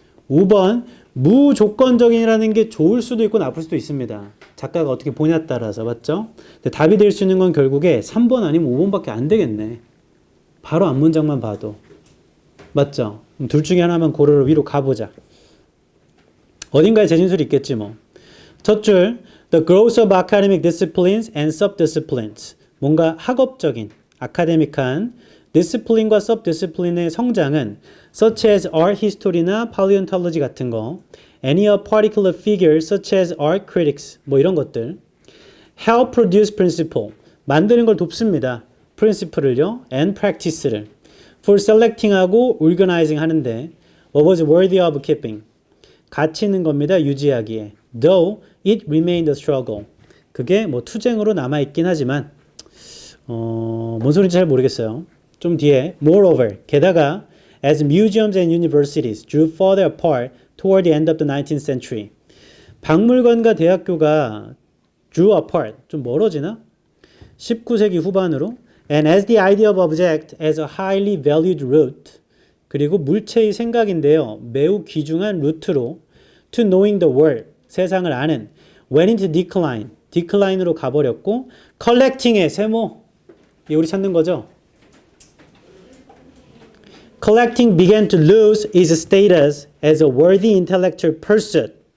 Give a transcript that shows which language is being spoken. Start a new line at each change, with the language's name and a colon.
Korean: 5번, 무조건적인이라는 게 좋을 수도 있고 나쁠 수도 있습니다. 작가가 어떻게 보냐에 따라서. 맞죠? 근데 답이 될 수 있는 건 결국에 3번 아니면 5번밖에 안 되겠네. 바로 앞문장만 봐도. 맞죠? 둘 중에 하나만 고르러 위로 가보자. 어딘가에 재진술이 있겠지 뭐. 첫 줄,
English: the growth of academic disciplines and subdisciplines.
Korean: 뭔가 학업적인, 아카데믹한 discipline과 subdiscipline의 성장은
English: such as art history
Korean: 나 paleontology 같은 거,
English: any of particular figures such as art critics,
Korean: 뭐 이런 것들.
English: help produce principle,
Korean: 만드는 걸 돕습니다.
English: principle을요, and practice를. for selecting하고 organizing 하는데 what was worthy of keeping.
Korean: 가치 있는 겁니다. 유지하기에.
English: Though it remained a struggle.
Korean: 그게 뭐 투쟁으로 남아있긴 하지만 뭔 소리인지 잘 모르겠어요. 좀 뒤에
English: moreover,
Korean: 게다가
English: as museums and universities drew further apart toward the end of the 19th century.
Korean: 박물관과 대학교가
English: drew apart,
Korean: 좀 멀어지나? 19세기 후반으로
English: and as the idea of object as a highly valued root
Korean: 그리고 물체의 생각인데요. 매우 귀중한 루트로
English: to knowing the world,
Korean: 세상을 아는
English: went into decline,
Korean: decline으로 가버렸고 collecting의 세모, 이 우리 찾는 거죠.
English: Collecting began to lose its status as a worthy intellectual pursuit.